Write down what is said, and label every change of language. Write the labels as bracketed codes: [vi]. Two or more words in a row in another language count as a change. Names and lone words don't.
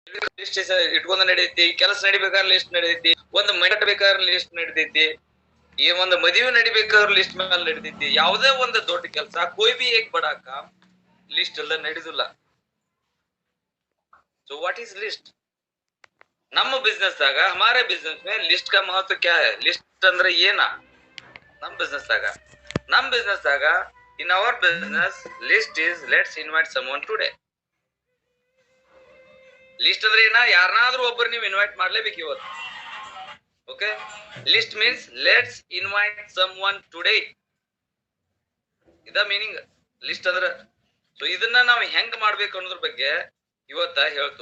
[kn] ಲಿಸ್ಟ್ ಇಟ್ಕೊಂಡ್ ನಡೀತಿ, ಕೆಲಸ ನಡಿಬೇಕಾದ್ರೆ ಲಿಸ್ಟ್ ನಡೀತಿ, ಒಂದು ಮನೆ ಕಟ್ಟಬೇಕಾದ್ರೆ ಲಿಸ್ಟ್ ನಡೀತೈತಿ, ಈ ಒಂದು ಮದುವೆ ನಡಿಬೇಕಾದ್ರೆ ಲಿಸ್ಟ್ ಮೇಲೆ ನಡೀತೈತಿ. ಯಾವುದೇ ಒಂದು ದೊಡ್ಡ ಕೆಲಸ [hi] कोई भी एक बड़ा काम [kn] ಲಿಸ್ಟ್ ಎಲ್ಲ ನಡೆದಿಲ್ಲ. [en] ಸೊ what is list? [kn] ನಮ್ಮ ಬಿಸ್ನೆಸ್ ದಾಗ [hi] हमारे बिजनेस में लिस्ट का महत्व क्या है? [kn] लिस्ट ಅಂದ್ರೆ ಏನ? ನಮ್ಮ ಬಿಸ್ನೆಸ್ ದಾಗ [en] in our business list is let's invite someone today. [kn] ಲಿಸ್ಟ್ ಅಂದ್ರೆ ಏನ? ಯಾರನ್ನಾದ್ರೂ ಒಬ್ಬರು ನೀವು ಇನ್ವೈಟ್ ಮಾಡ್ಲೇಬೇಕು ಇವತ್ತು. ಓಕೆ, [en] list means let's invite someone today. [kn] ಇದ ಮೀನಿಂಗ್ ಲಿಸ್ಟ್ ಅಂದ್ರ. ಸೊ ಇದನ್ನ ನಾವು ಹೆಂಗ್ ಮಾಡ್ಬೇಕು ಅನ್ನೋದ್ರ ಬಗ್ಗೆ ಇವತ್ತ ಹೇಳ್ತು.